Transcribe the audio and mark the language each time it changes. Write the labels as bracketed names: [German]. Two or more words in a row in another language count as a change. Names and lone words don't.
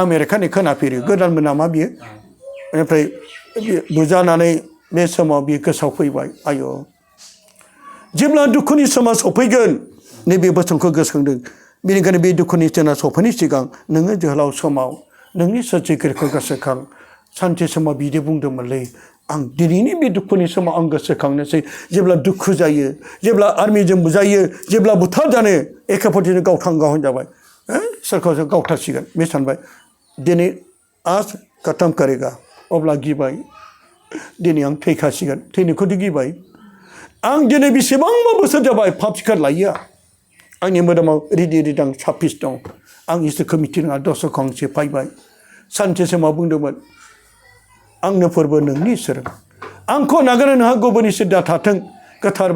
[Bodo] आमेरिकानि खोनाफेरो गोदानमोन नामा बियो ओमफ्राय बुजानानै बे समाव बियो गोसोआव फैबाय आयौ जेब्ला दुखुनि समा सफैगोन नैबे बोसोनखौ गोसोखांदों बेनिखायनो बे दुखुनि दिना सफैनायनि सिगां नोङो जोहोलाव समाव नोंनि सोरजिगिरिखौ गोसोखां सानसे समाव बिदि बुंदोंमोनलै आं दिनैनि बे दुखुनि समाव आं गोसोखांनोसै जेब्ला दुखु जायो जेब्ला आर्मिजों बुजायो जेब्ला बुथार जानो एखेफोरथिनो गावथां जाबाय सोरखौ गावथारसिगोन बे सानबाय दिनै [Hindi] आज खत्म करेगा [Bodo] अब्ला गिबाय दिनै आं थैखासिगोन थैनोखौथ' गिबाय आं दिनै बेसेबांबा बोसोर जाबाय पाप सिखार लायो आंनि मोदोमाव रिदां 26 दं आं इसोरखौ मिथिरोङा दस्राखौ आं सेफायबाय सानसे समाव बुंदोंमोन आंनो फोरबो नोंनि इसोर आंखौ नागारनो नोंहा गुबुन इसोर दा थाथों गोथार